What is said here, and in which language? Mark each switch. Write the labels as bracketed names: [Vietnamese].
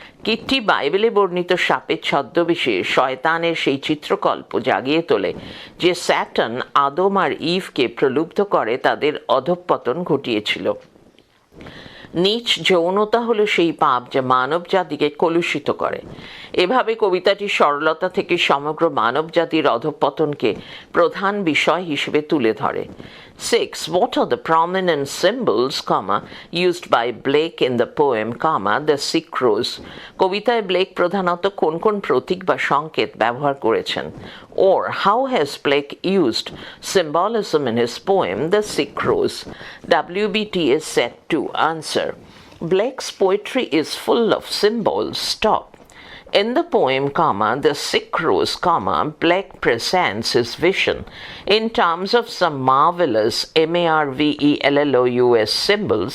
[Bangla] কীটটি বাইবেলে বর্ণিত সাপের ছদ্মবেশে শয়তানের সেই চিত্রকল্প জাগিয়ে তোলে যে স্যাটান আদম আর ইভকে প্রলুব্ধ করে তাদের অধঃপতন ঘটিয়েছিল। নীচ যৌনতা হলো সেই পাপ যা মানব জাতিকে কলুষিত করে। এভাবে কবিতাটি সরলতা থেকে সমগ্র মানব জাতির অধঃপতনকে প্রধান বিষয় হিসেবে তুলে ধরে। 6. [English] What are the prominent symbols, used by Blake in the poem, The Sick Rose? [Bangla] কবিতায় ব্লেক প্রধানত কোন কোন প্রতীক বা সংকেত ব্যবহার করেছেন? [English] Or how has Blake used symbolism in his poem, The Sick Rose? WBTS set 2. Answer. Blake's poetry is full of symbols. Stop. In the poem, The Sick Rose, Blake presents his vision in terms of some marvelous MARVELLOUS symbols.